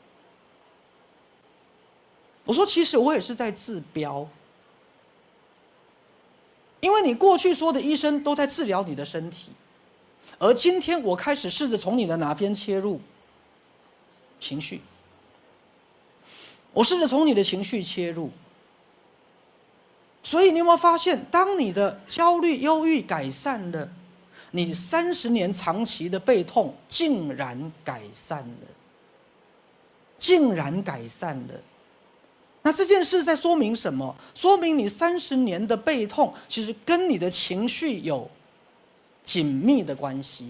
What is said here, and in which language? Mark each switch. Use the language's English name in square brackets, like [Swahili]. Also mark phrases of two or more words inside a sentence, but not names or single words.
[Chinese] 我說：“其實我也是在治標，因為你過去說的醫生都在治療你的身體，而今天我開始試着從你的哪邊切入？情緒。我試着從你的情緒切入。所以你有沒有發現，當你的焦慮、憂鬱改善了，你30年長期的背痛竟然改善了，竟然改善了。那這件事在說明什麼？說明你30年的背痛其實跟你的情緒有緊密的關係。